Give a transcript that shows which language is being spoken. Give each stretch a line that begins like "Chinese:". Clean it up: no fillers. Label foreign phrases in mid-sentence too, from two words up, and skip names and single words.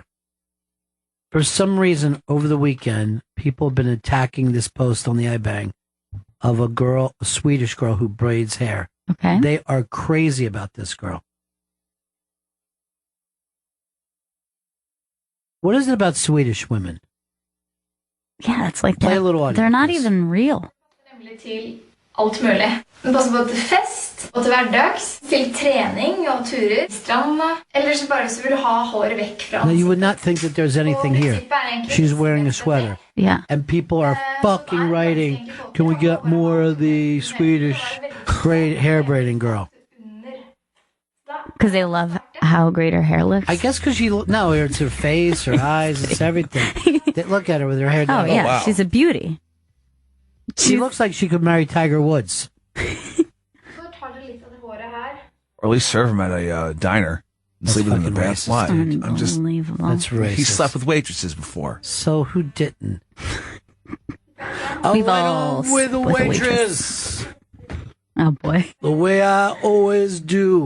English: For some reason, over the weekend, people have been attacking this post on the iBang of a Swedish girl who braids hair. Okay. They are crazy about this girl. What is it about Swedish women? Yeah, it's like Play a little audio, they're not please. even real.
Norwegian: Til alt mulig. Den passer både til fest og til hverdags, til trening og turer, stranda, eller så bare så vil du ha håret vekk fra
English: Now, you would not think that there's anything here. She's wearing a sweater. Yeah. And people are fucking writing, can we get more of the Swedish hair braiding girl? Because they love how great her hair looks. I guess because it's her face, her eyes, it's everything. They look at her with her hair down. Oh, yeah, she's a beauty. She looks like she could marry Tiger Woods.
Norwegian: Så tar du litt av det håret her.
English: Or at least serve him at a diner and sleep with him in the bath. Why? I'm just. Unbelievable. That's racist. He slept with waitresses before. So who didn't? We've all with a slept with a waitress. Oh, boy. The way I always do.